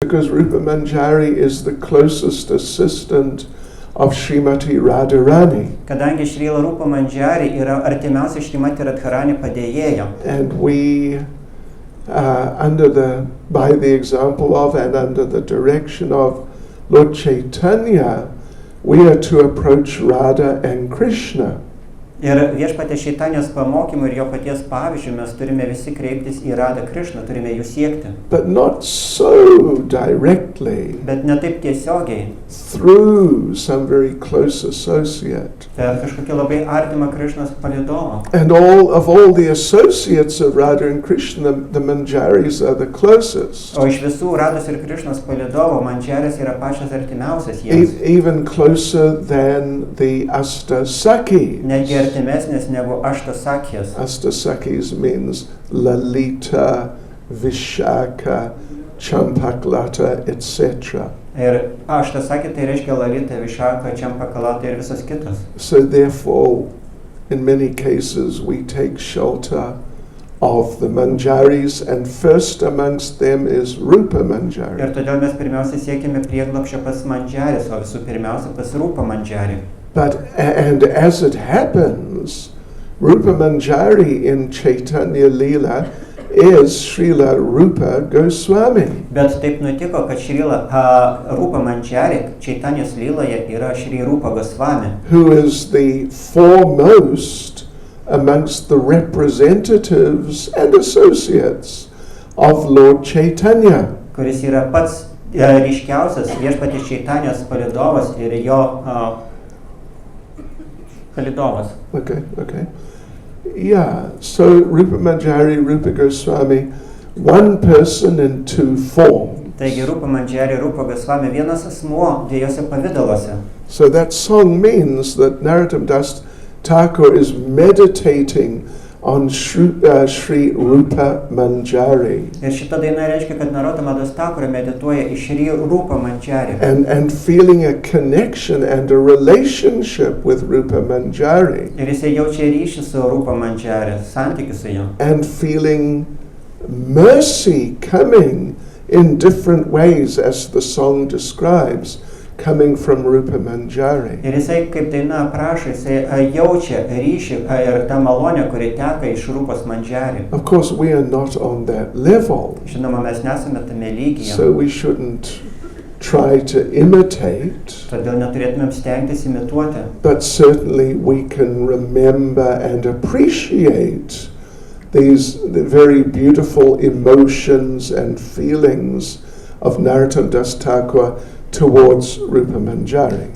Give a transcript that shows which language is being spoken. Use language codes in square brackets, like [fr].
[en] because Rupa Manjari is the closest assistant of Srimati Radharani. [lt] Kadangi Srila Rupa Manjari yra artimiausia Srimati Radharani padėjėja. [en] And we, by the example of and under the direction of Lord Chaitanya, we are to approach Radha and Krishna. [lt] Ir viešpaties Čaitanijos pamokymų ir jo paties pavyzdžių mes turime visi kreiptis į Radha Krishną, turime jų siekti. [en] But not so directly. [lt] Bet ne taip tiesiogiai. [en] Through some very close associate. [lt] Per kažkokį labai artimą Krishnos palydovą. [en] And all the associates of Radha and Krishna, the Manjaris are the closest. [lt] O iš visų Radhos ir Krishnos palydovų Manjaris yra pačios artimiausias jiems. [en] Even closer than the Astasakis. [lt] Netgi artimesnės negu Aštasakijas. [en] Astasakis means Lalita, Vishaka, Champaklata, etc. [lt] Ir Aštasakė tai reiškia Lalita, Vishaka, Champaklata ir visas kitas. [en] So therefore, in many cases, we take shelter of the Manjaris, and first amongst them is Rupa Manjari. [lt] Ir todėl mes pirmiausia siekime prieglobsčio pas Manjaris, o visų pirmiausia pas Rupa Manjari. [en] And as it happens, Rupa Manjari in Chaitanya Leela is Srila Rupa Goswami. [lt] Bet taip nutiko, kad Srila Rupa Manjari Čaitanijos Lyloje yra Šri Rupa Goswami, [en] who is the foremost amongst the representatives and associates of Lord Chaitanya. [lt] Kuris yra pats ryškiausias viešpaties Čaitanijos palydovas ir jo palydovas. [en] Okay. Yeah, so Rupa Manjari, Rupa Goswami, one person in two forms. [lt] Taigi Rupa Manjari, Rupa Goswami, vienas asmuo dviejose pavidaluose. [en] So that song means that Narottam Das Thakur is meditating on Sri Rupa Manjari. [lt] Ir šita daina reiškia, kad Narottam Das Thakur medituoja į Šri Rupa Manjari. [en] And feeling a connection and a relationship with Rupa Manjari. [lt] Ir jisai jaučia ryšį su Rupa Manjari, santykių su juo. [en] And feeling mercy coming in different ways, as the song describes, coming from Rupa Manjari. [lt] Ir jisai, kaip daina aprašo, jisai jaučia ryšį ir tą malonę, kuri teka iš Rupas Manjari. [en] Of course, we are not on that level. [lt] Žinoma, mes nesame tame lygyje. [en] So we shouldn't try to imitate. [lt] Todėl neturėtumėm stengtis imituoti. [en] But certainly we can remember and appreciate these very beautiful emotions and feelings of Narottam Das Thakur towards Rupa Manjari.